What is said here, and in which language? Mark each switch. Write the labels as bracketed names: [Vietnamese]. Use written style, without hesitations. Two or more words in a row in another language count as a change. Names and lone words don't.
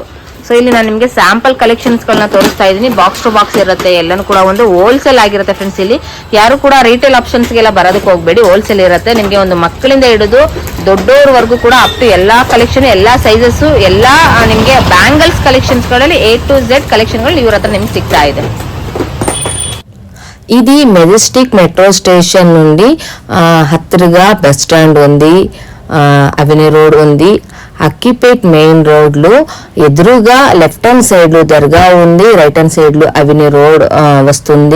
[Kannada] ಸೊ ಇಲ್ಲಿ ನಾನು ನಿಮಗೆ [English] sample collections [Kannada] ಗಳನ್ನ ತೋರಿಸ್ತಾ ಇದ್ದೀನಿ. [English] box to box [Kannada] ಇರುತ್ತೆ, ಎಲ್ಲಾನು ಕೂಡ ಒಂದು ಹೋಲ್ಸೇಲ್ ಆಗಿರುತ್ತೆ ಫ್ರೆಂಡ್ಸ್. ಇಲ್ಲಿ ಯಾರು ಕೂಡ [English] retail options [Kannada] ಗೆಲ್ಲ ಬರೋದಕ್ಕೆ ಹೋಗ್ಬೇಡಿ, ಹೋಲ್ಸೇಲ್ ಇರುತ್ತೆ. ನಿಮಗೆ ಒಂದು ಮಕ್ಕಳಿಂದ ಹಿಡಿದು ದೊಡ್ಡೋರ್ವರೆಗೂ ಕೂಡ [English] up to [Kannada] ಎಲ್ಲಾ ಕಲೆಕ್ಷನ್, ಎಲ್ಲಾ ಸೈಜಸ್, ಎಲ್ಲಾ ನಿಮಗೆ [English] bangles collections [Kannada] ಗಳಲ್ಲಿ [English] A to Z collection [Kannada] ಗಳು ಇವ್ರ ಹತ್ರ నిಮಗೆ ಸಿಗ್ತಾ ಇದೆ. [Telugu] ఇది మెజెస్టిక్ మెట్రో స్టేషన్ నుండి హత్తిరగా [English] bus stand [Telugu] ఉంది, అవెన్యూ రోడ్ ఉంది. అక్కిపేట్ మెయిన్ రోడ్లో ఎదురుగా [English] left hand side [Telugu] దర్గా ఉంది, [English] right hand side [Telugu] అవెన్యూ రోడ్ వస్తుంది.